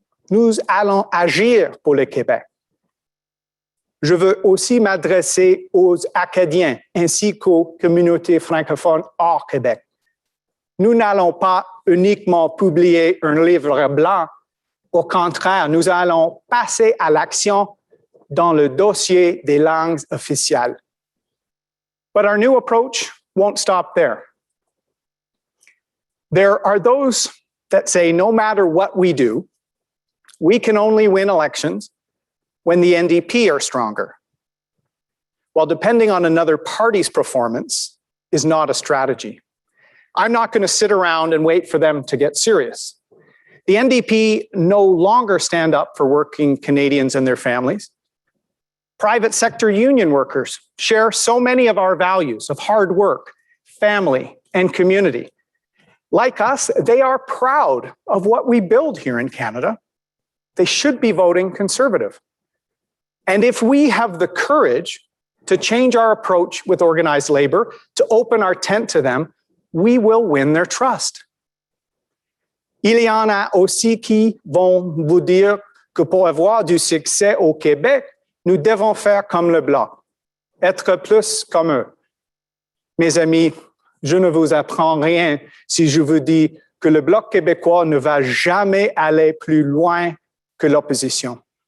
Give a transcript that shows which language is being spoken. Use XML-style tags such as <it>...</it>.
<fr>Nous allons agir pour le Québec. Je veux aussi m'adresser aux Acadiens ainsi qu'aux communautés francophones hors Québec. Nous n'allons pas uniquement publier un livre blanc. Au contraire, nous allons passer à l'action dans le dossier des langues officielles.</fr> <en>But our new approach won't stop there. There are those that say no matter what we do, we can only win elections when the NDP are stronger? Well, depending on another party's performance is not a strategy. I'm not going to sit around and wait for them to get serious. The NDP no longer stand up for working Canadians and their families. Private sector union workers share so many of our values of hard work, family, and community. Like us, they are proud of what we build here in Canada. They should be voting Conservative. And if we have the courage to change our approach with organized labor, to open our tent to them, we will win their trust.</en> <fr>Il y en a aussi qui vont vous dire que pour avoir du succès au Québec, nous devons faire comme le Bloc, être plus comme eux. Mes amis, je ne vous apprends rien si je vous dis que le Bloc québécois ne va jamais aller plus loin que l'opposition.</fr>